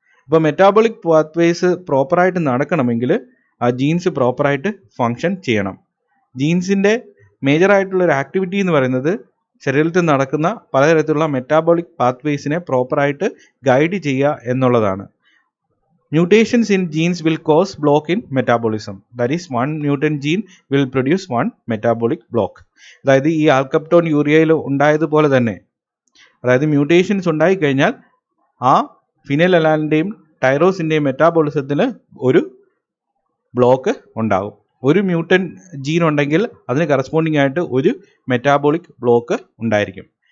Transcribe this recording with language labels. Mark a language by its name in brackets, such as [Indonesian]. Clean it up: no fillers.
[Malayalam] അപ്പോൾ metabolic pathways പ്രോപ്പറായിട്ട് നടക്കണമെങ്കിൽ ആ ജീൻസ് പ്രോപ്പറായിട്ട് ഫങ്ഷൻ ചെയ്യണം. ജീൻസിൻ്റെ മേജറായിട്ടുള്ളൊരു ആക്ടിവിറ്റി എന്ന് പറയുന്നത് ശരീരത്തിൽ നടക്കുന്ന പലതരത്തിലുള്ള മെറ്റാബോളിക് പാത്വേസിനെ പ്രോപ്പറായിട്ട് ഗൈഡ് ചെയ്യുക എന്നുള്ളതാണ്. [English] Mutations in genes will cause block in metabolism. That is, one mutant gene will produce one metabolic block. [Malayalam] അതായത് ഈ ആൽക്കപ്റ്റോൺ യൂറിയയിൽ ഉണ്ടായതുപോലെ തന്നെ, അതായത് മ്യൂട്ടേഷൻസ് ഉണ്ടായിക്കഴിഞ്ഞാൽ ആ ഫിനൈൽ അലാനിൻ്റെയും ടൈറോസിൻ്റെയും മെറ്റാബോളിസത്തിൽ ഒരു ബ്ലോക്ക് ഉണ്ടാകും. ഒരു മ്യൂട്ടൻ ജീൻ ഉണ്ടെങ്കിൽ അതിന് കറസ്പോണ്ടിങ് ആയിട്ട് ഒരു മെറ്റാബോളിക് ബ്ലോക്ക് ഉണ്ടായിരിക്കും.